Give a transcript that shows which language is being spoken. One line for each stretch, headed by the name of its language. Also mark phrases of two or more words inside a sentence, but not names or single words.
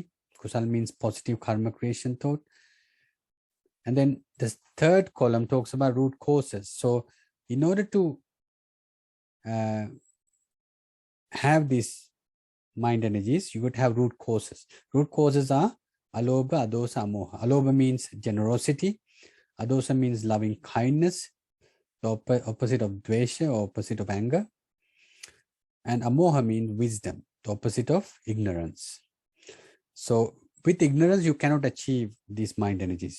English: Kusal means positive karma creation thought. And then the third column talks about root causes. So in order to have these mind energies, you would have root causes. Root causes are
Pali: alobha, adosa, amoha.
English: Alobha means generosity. Adosa means loving kindness, the opposite of dvesha or opposite of anger. And amoha means wisdom, the opposite of ignorance. So with ignorance, you cannot achieve these mind energies.